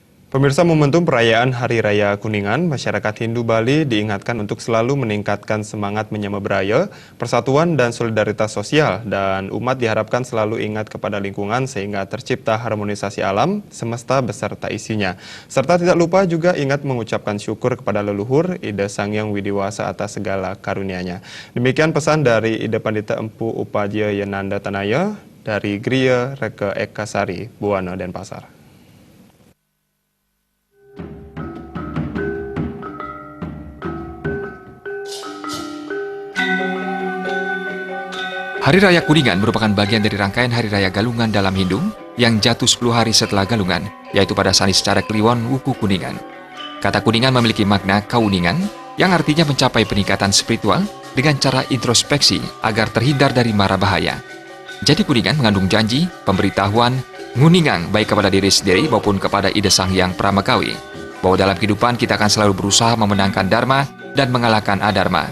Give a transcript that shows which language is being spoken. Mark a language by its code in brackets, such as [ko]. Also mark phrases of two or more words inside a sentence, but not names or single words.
[id] Pemirsa, momentum perayaan Hari Raya Kuningan, masyarakat Hindu Bali diingatkan untuk selalu meningkatkan semangat menyembah Budaya, persatuan dan solidaritas sosial, dan umat diharapkan selalu ingat kepada lingkungan sehingga tercipta harmonisasi alam, semesta beserta isinya. Serta tidak lupa juga ingat mengucapkan syukur kepada leluhur, Ida Sang Hyang Widiwasa atas segala karunia-Nya. Demikian pesan dari Ida Pandita Empu Upadya Yananda Tanaya dari Griya Reke Ekasari, Buwana, Denpasar. Hari Raya Kuningan merupakan bagian dari rangkaian Hari Raya Galungan dalam Hindu yang jatuh 10 hari setelah Galungan, yaitu pada Sanis Cara Kliwon Wuku Kuningan. Kata Kuningan memiliki makna kauningan yang artinya mencapai peningkatan spiritual dengan cara introspeksi agar terhindar dari mara bahaya. Jadi Kuningan mengandung janji, pemberitahuan, nguningan baik kepada diri sendiri maupun kepada Ida Sang Hyang Pramakawi, bahwa dalam kehidupan kita akan selalu berusaha memenangkan dharma dan mengalahkan adharma.